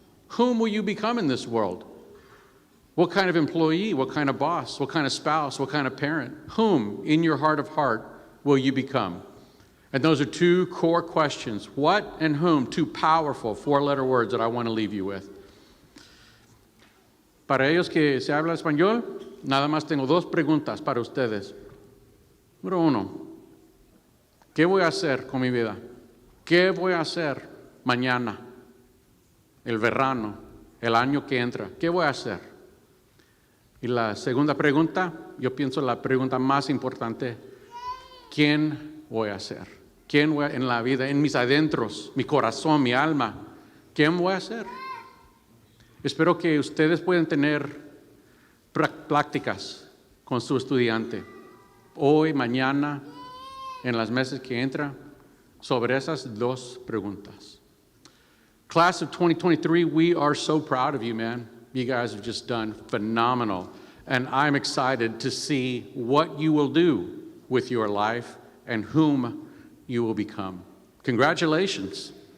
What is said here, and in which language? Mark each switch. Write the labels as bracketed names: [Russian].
[English] Whom will you become in this world? What kind of employee? What kind of boss? What kind of spouse? What kind of parent? Whom, in your heart of heart, will you become? And those are 2 core questions. What and whom? 2 powerful 4-letter words that I want to leave you with. [Spanish] Para ellos que se habla español, nada más tengo 2 preguntas para ustedes. Número 1, ¿qué voy a hacer con mi vida? ¿Qué voy a hacer mañana, el verano, el año que entra? ¿Qué voy a hacer? Y la segunda pregunta, yo pienso la pregunta más importante, ¿quién voy a ser? ¿Quién voy a, en la vida, en mis adentros, mi corazón, mi alma? ¿Quién voy a ser? Espero que ustedes puedan tener prácticas con su estudiante hoy, mañana, en las meses que entran, sobre esas 2 preguntas. [English] Class of 2023, we are so proud of you, man. You guys have just done phenomenal. And I'm excited to see what you will do with your life and whom you will become. Congratulations.